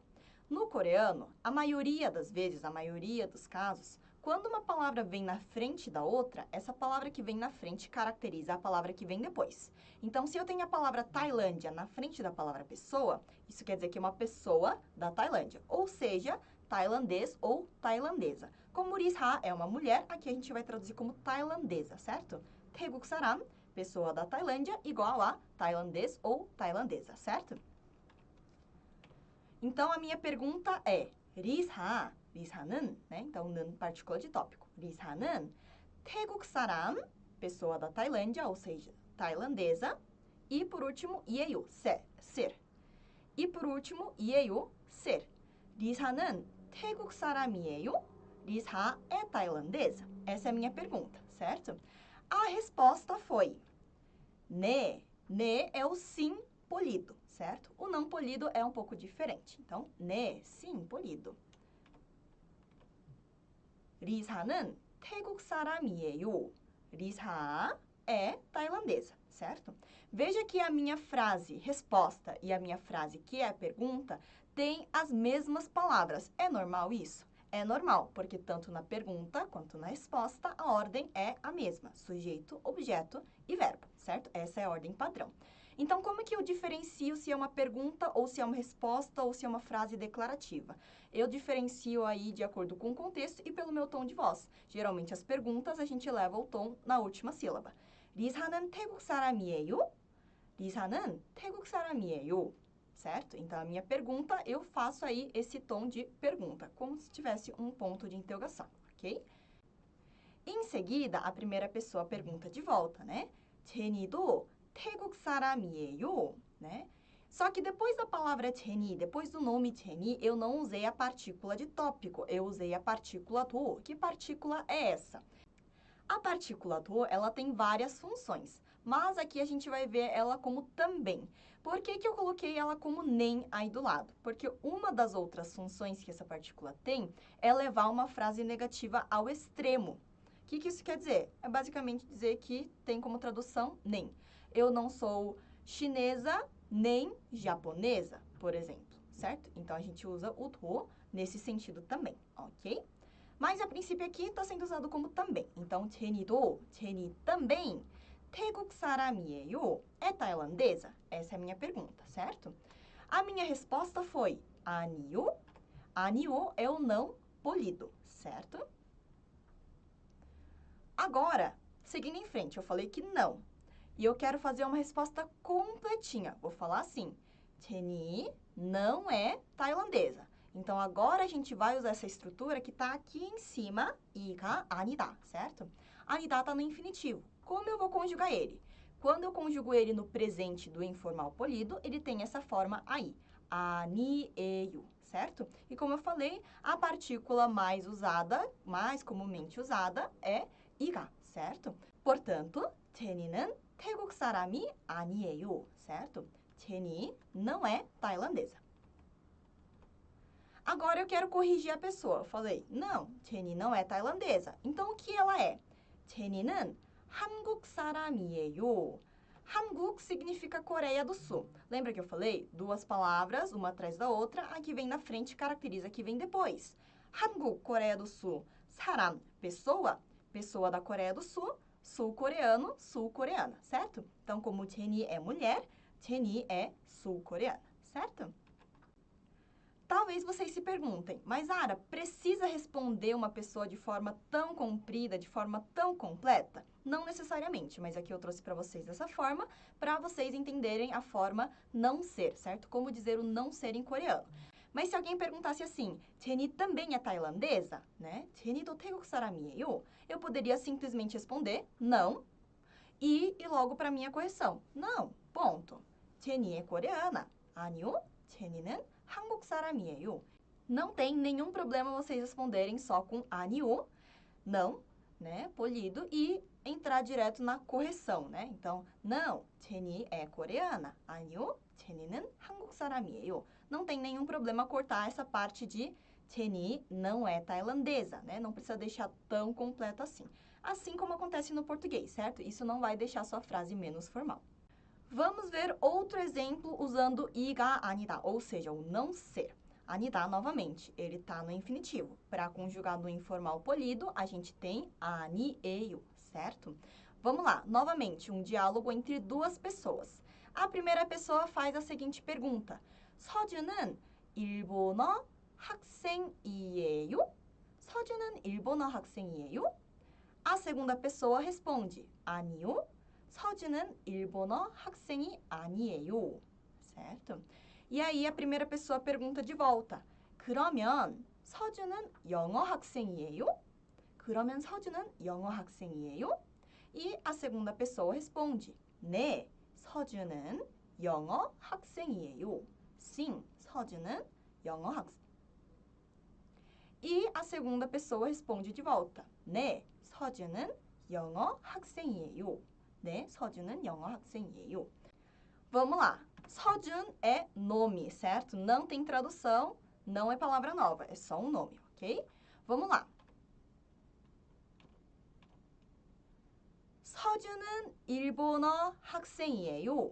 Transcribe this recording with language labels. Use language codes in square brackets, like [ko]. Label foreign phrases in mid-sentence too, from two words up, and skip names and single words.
[pt] No coreano, a maioria das vezes, a maioria dos casos, quando uma palavra vem na frente da outra, essa palavra que vem na frente caracteriza a palavra que vem depois. Então, se eu tenho a palavra Tailândia na frente da palavra pessoa, isso quer dizer que é uma pessoa da Tailândia. Ou seja, tailandês ou tailandesa. Como Risha é uma mulher, aqui a gente vai traduzir como tailandesa, certo? [ko] 태국 사람, [pt] pessoa da Tailândia, igual a tailandês ou tailandesa, certo? Então, a minha pergunta é, 리사는, né? Então, 는 partícula de tópico. [ko] 리사는 태국 사람, [pt] pessoa da Tailândia, ou seja, tailandesa. E, por último, 예요, ser. E, por último, 예요, ser. [ko] 리사는 태국 사람이에요? [pt] 리사 é tailandesa? Essa é a minha pergunta, certo? A resposta foi né. Né é o sim polido, certo? O não polido é um pouco diferente. Então, né, sim, polido. [ko] 리사는 태국 사람이에요. [pt] 리사 é tailandesa, certo? Veja que a minha frase resposta e a minha frase que é a pergunta têm as mesmas palavras. É normal isso? É normal, porque tanto na pergunta quanto na resposta a ordem é a mesma. Sujeito, objeto e verbo, certo? Essa é a ordem padrão. Então, como que eu diferencio se é uma pergunta ou se é uma resposta ou se é uma frase declarativa? Eu diferencio aí de acordo com o contexto e pelo meu tom de voz. Geralmente, as perguntas a gente leva o tom na última sílaba. [ko] 리사는 태국 사람이에요? 리사는 태국 사람이에요? [pt] Certo? Então, a minha pergunta, eu faço aí esse tom de pergunta, como se tivesse um ponto de interrogação, ok? Em seguida, a primeira pessoa pergunta de volta, né? [ko] 제니도 태국 사람이에요? [pt] Né? Só que depois da palavra 제니, depois do nome 제니, eu não usei a partícula de tópico, eu usei a partícula do. Que partícula é essa? A partícula do, ela tem várias funções, mas aqui a gente vai ver ela como também. Por que que eu coloquei ela como nem aí do lado? Porque uma das outras funções que essa partícula tem é levar uma frase negativa ao extremo. O que que isso quer dizer? É basicamente dizer que tem como tradução nem. Eu não sou chinesa nem japonesa, por exemplo, certo? Então, a gente usa o do nesse sentido também, ok? Mas, a princípio, aqui está sendo usado como também. Então, [ko] 제니도, 제니 também, 태국 사람이에요? [pt] É tailandesa? Essa é a minha pergunta, certo? A minha resposta foi 아니요. 아니요 é o não polido, certo? Agora, seguindo em frente, eu falei que não. E eu quero fazer uma resposta completinha. Vou falar assim, 제니 não é tailandesa. Então, agora a gente vai usar essa estrutura que está aqui em cima, [ko] 이가 아니다, [pt] certo? 아니다 está no infinitivo. Como eu vou conjugar ele? Quando eu conjugo ele no presente do informal polido, ele tem essa forma aí, 아니에요, certo? E como eu falei, a partícula mais usada, mais comumente usada, é 이가, certo? Portanto, [ko] 제니는 태국 사람이 아니에요, [pt] certo? 제니 não é tailandesa. Agora eu quero corrigir a pessoa. Eu falei, não, 제니 não é tailandesa. Então, o que ela é? [ko] 제니는 한국 사람이에요. [pt] 한국 significa Coreia do Sul. Lembra que eu falei? Duas palavras, uma atrás da outra. A que vem na frente caracteriza a que vem depois. 한국, Coreia do Sul. 사람, pessoa. Pessoa da Coreia do Sul. Sul-coreano, sul-coreana, certo? Então, como 제니 é mulher, 제니 é sul-coreana, certo? Talvez vocês se perguntem, mas Ara, precisa responder uma pessoa de forma tão comprida, de forma tão completa? Não necessariamente, mas aqui eu trouxe para vocês dessa forma, para vocês entenderem a forma não ser, certo? Como dizer o não ser em coreano. Mas se alguém perguntasse assim, 제니 também é tailandesa? Né? [ko] 제니도 태국 사람이에요? [pt] Eu poderia simplesmente responder, não, e ir logo para a minha correção. Não, ponto. 제니 é coreana. [ko] 아니요, 제니는 한국 사람이에요. [pt] Não tem nenhum problema vocês responderem só com 아니요, não, né, polido, e entrar direto na correção, né? Então, não, 제니 é coreana. [ko] 아니요, 제니는 한국 사람이에요. [pt] Não tem nenhum problema cortar essa parte de 제니 não é tailandesa, né? Não precisa deixar tão completo assim. Assim como acontece no português, certo? Isso não vai deixar sua frase menos formal. Vamos ver outro exemplo usando [ko] 이가 아니다, [pt] ou seja, o não ser. 아니다, novamente, ele está no infinitivo. Para conjugar no informal polido, a gente tem 아니에요, certo? Vamos lá, novamente, um diálogo entre duas pessoas. A primeira pessoa faz a seguinte pergunta. [ko] 서준은 일본어 학생이에요? 서준은 일본어 학생이에요? [pt] A segunda pessoa responde, [ko] 아니요. 서준은 일본어 학생이 아니에요. [pt] Certo? E aí a primeira pessoa pergunta de volta, [ko] 그러면 서준은 영어 학생이에요? 그러면 서준은 영어 학생이에요? [pt] E a segunda pessoa responde, [ko] 네, 서준은 영어 학생이에요. Sim, 서준은 영어 학생. [pt] E a segunda pessoa responde de volta, [ko] 네, 서준은 영어 학생이에요. 네, 서준은 영어 학생이에요. [pt] Vamos lá. 서준 é nome, certo? Não tem tradução, não é palavra nova, é só um nome, ok? Vamos lá. [ko] 서준은 일본어 학생이에요.